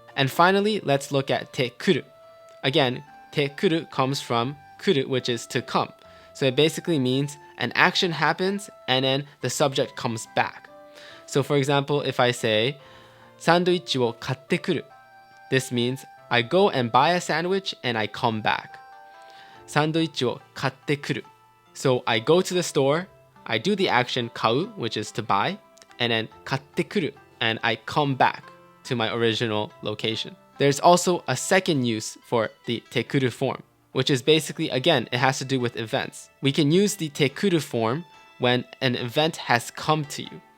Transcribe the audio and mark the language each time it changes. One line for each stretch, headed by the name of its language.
English: And finally, let's look at てくる. Again, てくる comes from 来る, which is to come. So it basically means an action happens and then the subject comes back. So for example, if I say
Japanese: サンドイッチを買ってくる,
English: this means I go and buy a sandwich and I come back.
Japanese: サンドイッチを買ってくる.
English: So I go to the store, I do the action 買う, which is to buy, and then 買ってくる, and I come back to my original location. There's also a second use for the てくる form, which is basically, again, it has to do with events. We can use the てくる form when an event has come to you.